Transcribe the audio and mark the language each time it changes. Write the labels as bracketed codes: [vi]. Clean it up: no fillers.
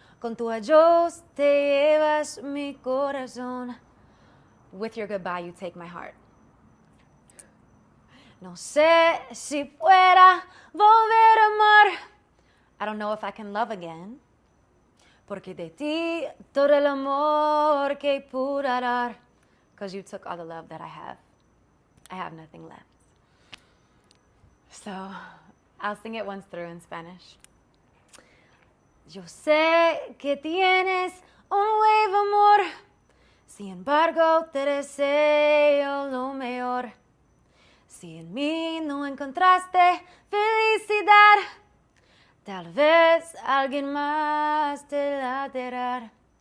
[es] Con tu adiós te llevas mi corazón. [en] With your goodbye, you take my heart. [es] No sé si pueda volver a amar. [en] I don't know if I can love again. [es] Porque de ti todo el amor que pude dar. [en] Because you took all the love that I have. I have nothing left. So I'll sing it once through in Spanish. [es] Yo sé que tienes un nuevo amor. Sin embargo, te deseo lo mejor. Si en mí no encontraste felicidad, tal vez alguien más te la dará.